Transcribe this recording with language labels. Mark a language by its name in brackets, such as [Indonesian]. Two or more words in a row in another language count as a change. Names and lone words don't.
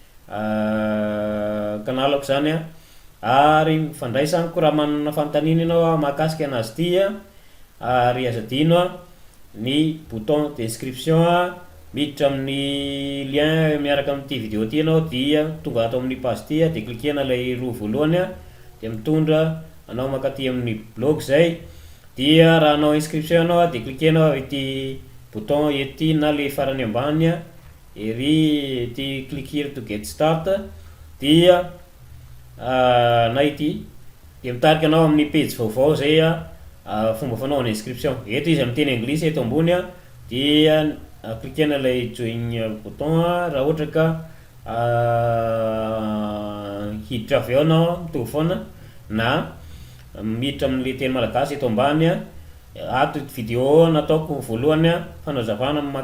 [Malagasy] canal ko zany ary fandraisako raha manana fanontaniana ianao mahakasiky anazy ty ary azadino ny [French] bouton d'inscription [Malagasy] miditra amin'ny lien miaraka amin'ity video ty ianao dia tonga ato amin'ny page ty de cliquena lay roa voalohany de mitondra anao makaty amin'ny blog zay dia raha anao inscription anao de cliquenao ity bouton ety na le farany ambany ery ty [English] click here to get start [Malagasy] dia na ity de mitarika anao amin'ny page vaovao zay fomba fanaovana inscription eto izy amin'ny teny anglisy eto ambony dia cliquena lay join bouton raha ohatra ka hiditra avy ao anao mitovy foana na miditra amin'le teny malagasy eto ambany ato video nataoko voalohany fanazavana mahakasiky